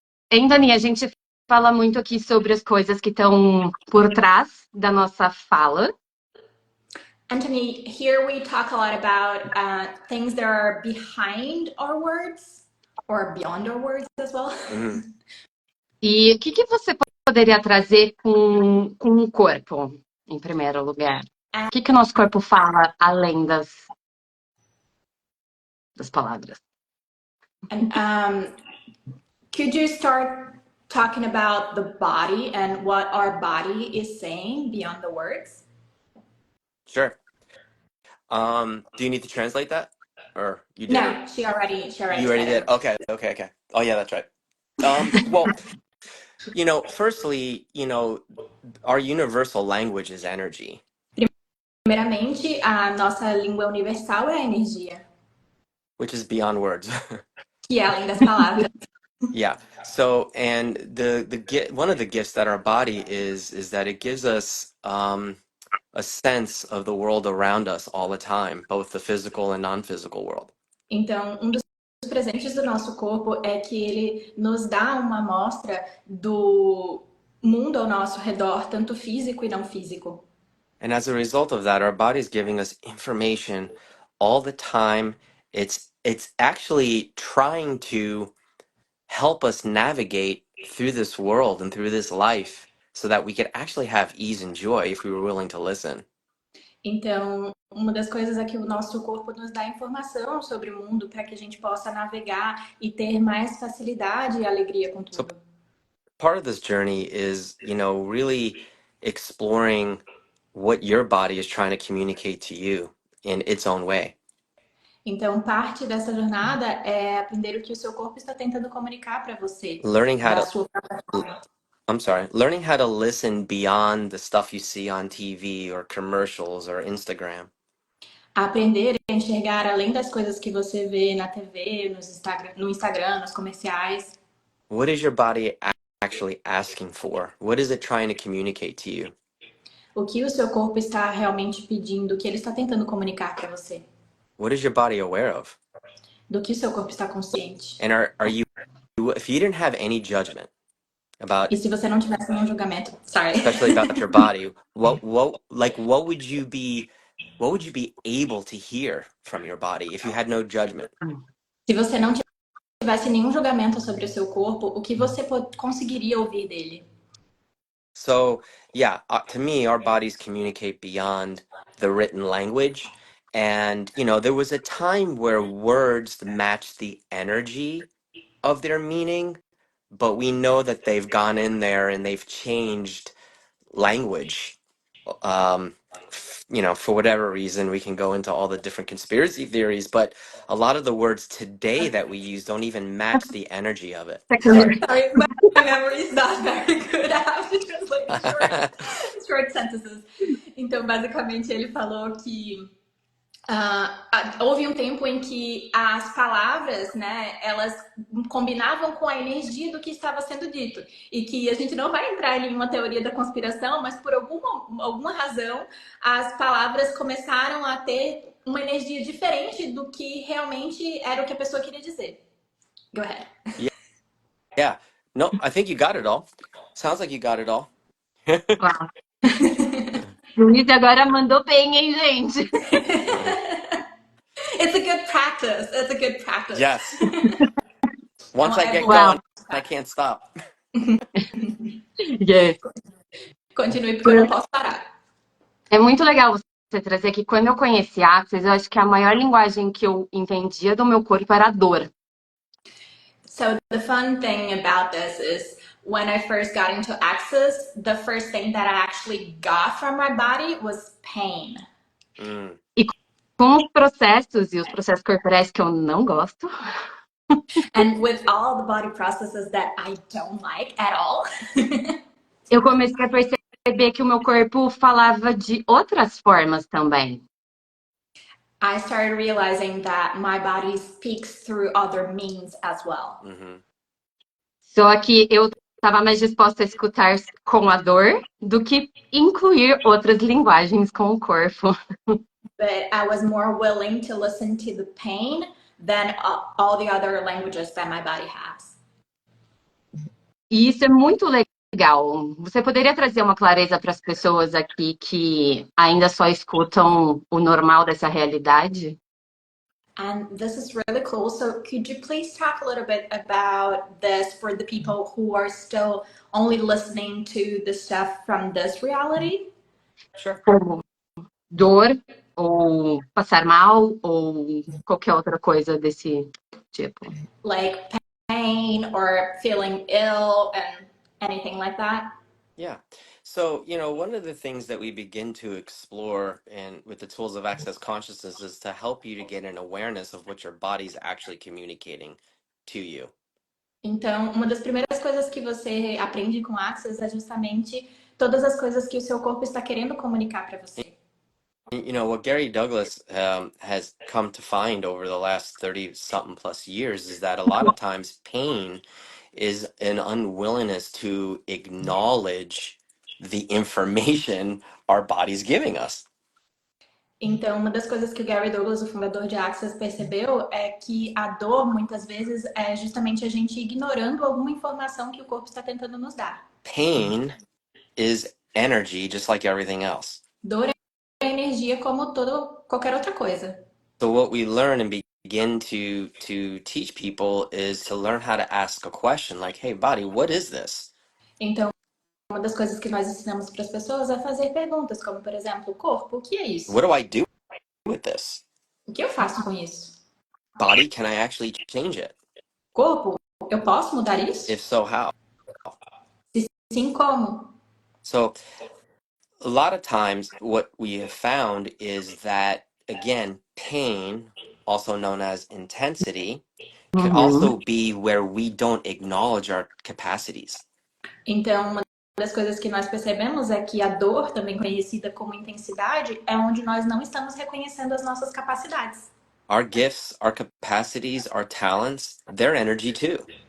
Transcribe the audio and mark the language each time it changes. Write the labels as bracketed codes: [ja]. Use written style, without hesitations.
[pt] Anthony, a gente fala muito aqui sobre as coisas que estão por trás da nossa fala. [en] Anthony, here we talk a lot about things that are behind our words or beyond our words as well. [pt] E o que você poderia trazer com o corpo, em primeiro lugar? O que o nosso corpo fala além das palavras? [en] And could you start talking about the body and what our body is saying beyond the words? Sure. Do you need to translate that? Or you did No, it? she already You already said did. Okay. Oh yeah, that's right. Well, firstly, our universal language is energy. [pt] Primeiramente, a nossa língua universal é a energia, [en] Which is beyond words. [pt] que é além das palavras. [en] Yeah. So, and one of the gifts that our body is that it gives us a sense of the world around us all the time, both the physical and non-physical world. [pt] Então, um dos presentes do nosso corpo é que ele nos dá uma amostra do mundo ao nosso redor, tanto físico e não físico. [en] And as a result of that, our body's giving us information all the time. It's actually trying to help us navigate through this world and through this life so that we could actually have ease and joy if we were willing to listen. [pt] Então, uma das coisas é que o nosso corpo nos dá informação sobre o mundo para que a gente possa navegar e ter mais facilidade e alegria com tudo. [en] Part of this journey is, really exploring what your body is trying to communicate to you in its own way. [pt] Então, parte dessa jornada é aprender o que o seu corpo está tentando comunicar para você. [en] Learning how [pt] da [en] to [pt] sua própria forma. [en] learning how to listen beyond the stuff you see on TV or commercials or Instagram. [pt] Aprender a enxergar além das coisas que você vê na TV, no Instagram, nos comerciais. [en] What is your body actually asking for? What is it trying to communicate to you? [pt] O que o seu corpo está realmente pedindo, o que ele está tentando comunicar para você. [en] What is your body aware of? [pt] Do que o seu corpo está consciente. [en] And are you, if you didn't have any judgment about, [pt] E se você não tivesse nenhum julgamento, [en] especially about your body, what would you be what would you be able to hear from your body if you had no judgment? [pt] Se você não tivesse nenhum julgamento sobre o seu corpo, o que você conseguiria ouvir dele? [en] So, yeah, to me, our bodies communicate beyond the written language. And, there was a time where words matched the energy of their meaning, but we know that they've gone in there and they've changed language. For whatever reason, we can go into all the different conspiracy theories, but a lot of the words today that we use don't even match the energy of it. Sorry. Sorry, my memory is not very good. I have to translate short sentences. [pt] Então, basicamente, ele falou que houve um tempo em que as palavras, né, elas combinavam com a energia do que estava sendo dito. E que a gente não vai entrar em uma teoria da conspiração, mas por alguma razão, as palavras começaram a ter uma energia diferente do que realmente era o que a pessoa queria dizer. [en] Go ahead. Yeah. No, I think you got it all. Sounds like you got it all. [pt] Uau. Luiz agora mandou bem, hein, gente? [en] It's a good practice. It's a good practice. Yes. Once I get Wow. going, I can't stop. Yeah. [pt] Continue, porque eu não posso parar. É muito legal você trazer que quando eu conheci Access, eu acho que a maior linguagem que eu entendia do meu corpo era a dor. [en] So the fun thing about this is when I first got into Access, the first thing that I actually got from my body was pain. [pt] E com os processos e os processos corporais que eu não gosto, [en] And with all the body processes that I don't like at all, [pt] eu comecei a perceber que o meu corpo falava de outras formas também. [en] I started realizing that my body speaks through other means as well. [pt] Só que eu estava mais disposta a escutar com a dor do que incluir outras linguagens com o corpo. [en] But I was more willing to listen to the pain than all the other languages that my body has. [pt] E isso é muito legal. Você poderia trazer uma clareza para as pessoas aqui que ainda só escutam o normal dessa realidade? [en] And this is really cool. So could you please talk a little bit about this for the people who are still only listening to the stuff from this reality? Sure. [pt] Como dor, ou passar mal, ou qualquer outra coisa desse tipo. [en] Like pain or feeling ill and anything like that? Yeah. So, one of the things that we begin to explore and with the tools of access consciousness is to help you to get an awareness of what your body's actually communicating to you. [pt] Então, uma das primeiras coisas que você aprende com Access é justamente todas as coisas que o seu corpo está querendo comunicar para você. [en] What Gary Douglas has come to find over the last 30 something plus years is that a lot of times pain is an unwillingness to acknowledge the information our body's giving us. [pt] Então, uma das coisas que o Gary Douglas, o fundador de Access, percebeu é que a dor, muitas vezes, é justamente a gente ignorando alguma informação que o corpo está tentando nos dar. [en] Pain is energy, just like everything else. [pt] Dor é energia como qualquer outra coisa. [en] So what we learn and begin to teach people is to learn how to ask a question like, hey, body, what is this? [pt] Então, uma das coisas que nós ensinamos para as pessoas é fazer perguntas, como, por exemplo, corpo, o que é isso? [en] What do I do with this? [pt] O que eu faço com isso? [en] Body, can I actually change it? [pt] Corpo, eu posso mudar isso? [en] If so, how? [pt] Se sim, como? [en] So a lot of times what we have found is that, again, pain, also known as intensity, could also be where we don't acknowledge our capacities. [pt] Então, uma das coisas que nós percebemos é que a dor, também conhecida como intensidade, é onde nós não estamos reconhecendo as nossas capacidades. [en] Our gifts, our capacities, our talents, they're energy too.